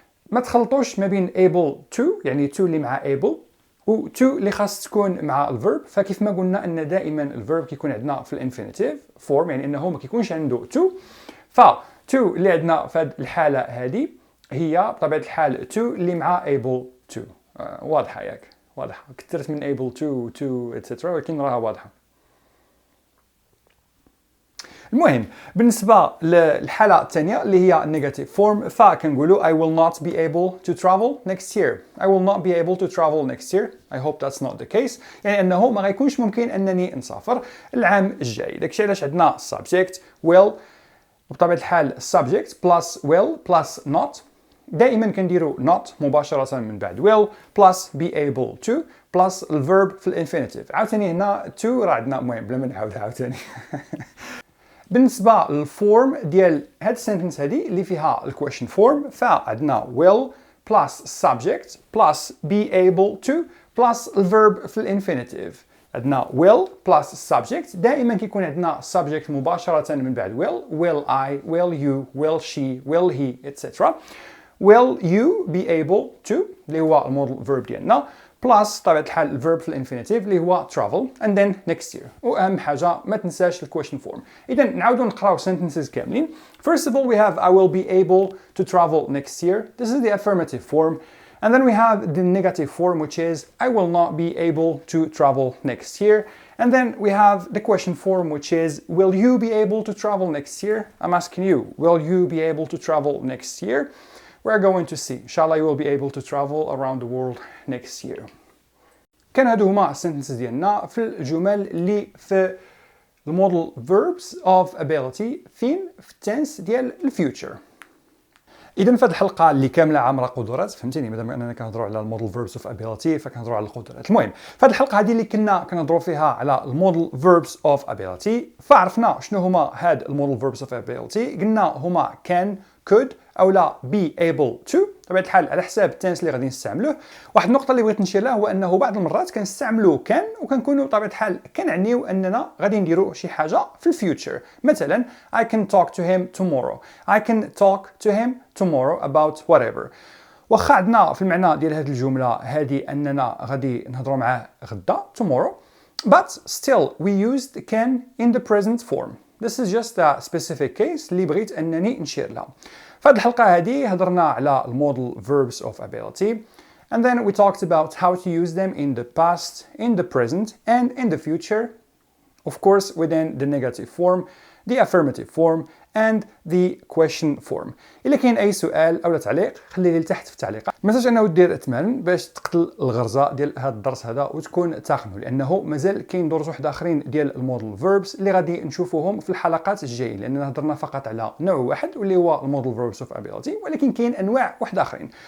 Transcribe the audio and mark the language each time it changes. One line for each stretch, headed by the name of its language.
Arabic: ما تخلطوش ما بين able to يعني to اللي مع able و to اللي خاص تكون مع الverb فكيف ما قلنا أن دائما الverb كيكون عندنا في الانفينيتيف form يعني أنه ما كيكونش عنده to to اللي عندنا في هذه الحالة هذه هي بطبيعة الحال to اللي مع able to. واضحة ياك واضحة كثرت من able to etc ولكن راها واضحة. المهم بالنسبة للحالة الثانية اللي هي
English: negative form فكنقولوا I will not be able to travel next year. I will not be able to travel next year. I hope that's not the case.
Arabic: يعني أنه ما غيكونش ممكن أنني نسافر العام الجاي. داكشي علاش عندنا subject will وبطبيعة الحال subject plus will plus not. دائما كنديروا not مباشرة من بعد will plus be able to plus الverb في الانفينيتيف. عاوتاني هنا to راه عندنا المهم بلا ما نعاود عاوتاني. بالنسبة للفورم ديال هاد السنتنس هادي اللي فيها الكويشن فورم فعندنا will plus subject plus be able to plus الverb في الانفينيتيف.
English: عندنا will plus subject
Arabic: دائما كيكون عندنا subject مباشرة من بعد
English: will I, will you, will she, will he, etc. Will you be able to
Arabic: اللي هو المودل
English: verb ديالنا plus
Arabic: طبيعة الحال الفيرب في الانفينيتيف اللي هو
English: travel and then next year.
Arabic: وأهم حاجة ما تنساش الكويشن فورم. إذا نعاودو نقراو sentences كاملين.
English: First of all we have I will be able to travel next year. This is the affirmative form. And then we have the negative form which is I will not be able to travel next year. And then we have the question form which is will you be able to travel next year? I'm asking you, will you be able to travel next year? We're going to see. Inshallah you will be able to travel around the world next year.
Arabic: كان هادو هما السنتنسز ديالنا في الجمل اللي في المودل verbs of ability فين في التنس ديال الفيوتشر. اذا في هذه الحلقه اللي كامله عامره قدرات فهمتيني مادام اننا كنهضروا على المودل verbs of ability فكنهضروا على القدرات. المهم في هذه الحلقه هذه اللي كنا كنهضروا فيها على المودل verbs of ability فعرفنا شنو هما هاد المودل verbs of ability. قلنا هما can could او لا be able to بطبيعه الحال على حساب التنس اللي غادي نستعملوه. واحد النقطه اللي بغيت نشير لها هو انه بعض المرات كنستعملوا كان وكنكونوا بطبيعه الحال كنعنيو اننا غادي نديروا شي حاجه في الفيوتشر.
English: مثلا I can talk to him tomorrow. I can talk to him tomorrow about whatever.
Arabic: واخا عندنا في المعنى ديال هذه الجمله هذه اننا غادي نهضروا معاه غدا tomorrow
English: but still we used can in the present form. This is just a specific case
Arabic: اللي بغيت انني نشير لها. في هذه الحلقة هذه هضرنا على
English: المودل verbs of ability and then we talked about how to use them in the past, in the present and in the future, of course within the negative form, the affirmative form and the question form.
Arabic: إلا كاين أي سؤال أو تعليق خليه لي تحت في التعليقات. ما تنساش أنه دير تمارين باش تقتل الغرزة ديال هذا الدرس هذا وتكون تاقنه لأنه مازال كاين دروس واحد آخرين ديال المودل verbs اللي غادي نشوفوهم في الحلقات الجاية لأننا هضرنا فقط على نوع واحد واللي هو المودل verbs of ability ولكن كاين أنواع واحد آخرين.